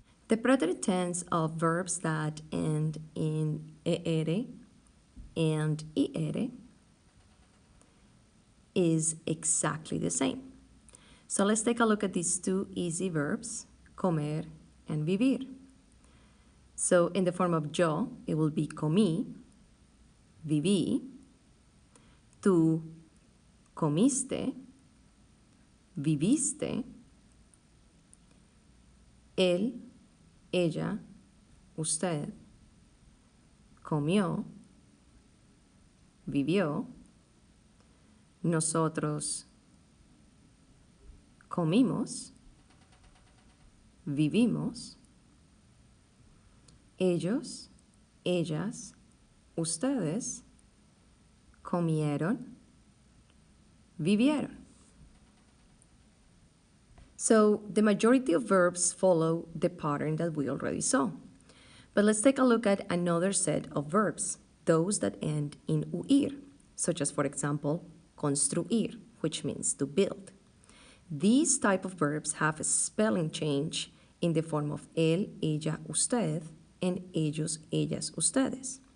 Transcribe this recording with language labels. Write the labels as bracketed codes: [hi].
[en] The preterite tense of verbs that end in er and ier is exactly the same. So let's take a look at these two easy verbs, comer and vivir. So in the form of yo, it will be [es] comí, viví, tú comiste, viviste, él, ella, usted comió, vivió, nosotros comimos, vivimos, ellos, ellas, ustedes comieron, vivieron. [en] So the majority of verbs follow the pattern that we already saw. But let's take a look at another set of verbs, those that end in uir, such as, for example, construir, which means to build. These type of verbs have a spelling change in the form of él, ella, usted, and ellos, ellas, ustedes.